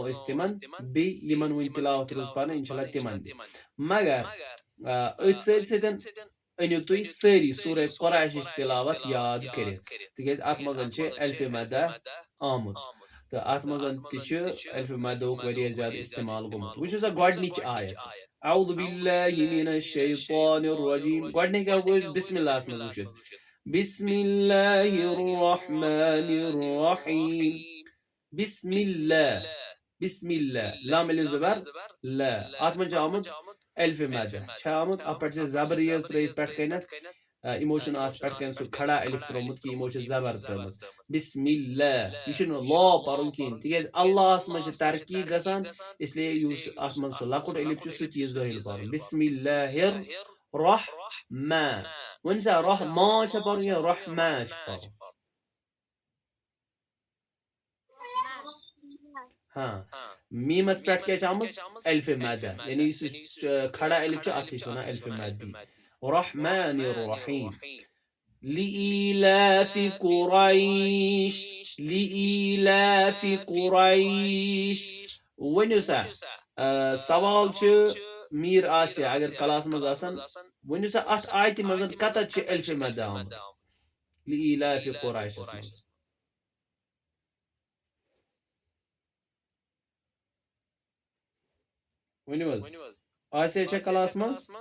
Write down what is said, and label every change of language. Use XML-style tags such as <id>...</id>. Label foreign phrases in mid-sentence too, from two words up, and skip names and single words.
<ks>أسۍ تِمن بیٚیہِ یِمن وُنہِ تِلاوت روٗز پرٕنۍ</ks> <ar>اِنشاء اللہ</ar> <ks>تِمن تہِ مگر أتھۍ سۭتۍ سۭتۍ أنِو تُہۍ سٲری سورة قُریشٕچ تِلاوت یاد کٔرِتھ تِکیٛازِ اتھ منٛز چھِ الفِ مدہ آمٕژ تہٕ اتھ منٛز تہِ چھُ الفِ مدہُک واریاہ زیادٕ استعمال گوٚمُت وٕچھِو سا گۄڈنِچ آیت</ks> <ar>اعوذ باللہ من الشیطان الرجیم</ar> <ks>گۄڈنِکۍ ہٮ۪کو أسۍ</ks> <ar>بسم اللہ</ar> <ks>ہس منٛز وٕچھِتھ بسم</ks> <ar>اللہ الرحمن الرحیم بسم اللہ بسم اللہ</ar> <ks>لام الف زبر لا اتھ منٛز چھُ آمُت الفِ مدہ چھا آمُت اتھ پٮ۪ٹھ چھِ زبریٖز ترٲیِتھ پٮ۪ٹھ کَنٮ۪تھ یِمو چھُنہٕ اتھ پٮ۪ٹھ کَنۍ سُہ کھڑا الف ترٛوومُت کینٛہہ یِمو چھِ زبر ترٲمٕژ</ks> <ar>بسم اللہ</ar> <ks>یہِ چھُنہٕ لا پرُن کِہیٖنۍ تِکیٛازِ اللہس منٛز چھِ ترقی گژھان اسلیے یُس اتھ منٛز سُہ لۄکُٹ الف چھُ سُہ تہِ یہِ زٲہِل پرُن</ks> <ar>بسم اللہ الرحمن</ar> <ks>وۄنۍ چھا رحمان چھا پرُن یا رحمان چھُ پرُن ہاں میٖمس پٮ۪ٹھ کیٛاہ چھِ آمٕژ الفِ مدہ یعنی یُس یہِ کھڑا الف چھُ اتھ چھِ أسۍ ونان الفِ مدی</ks> <ar>رحمن الرحیم لإيلاف قريش لإيلاف قريش</ar> <ks>ؤنِو سا سوال چھُ میٖر آسہِ اگر کلاس منٛز آسان ؤنِو سا اتھ آیتہِ منٛز کتتھ چھُ الفِ مدہ آمُت</ks> <ar>لإيلاف قريشس</ar> <ks>منٛز ؤنِو حظ آسیا چھا کلاس منٛز</ks>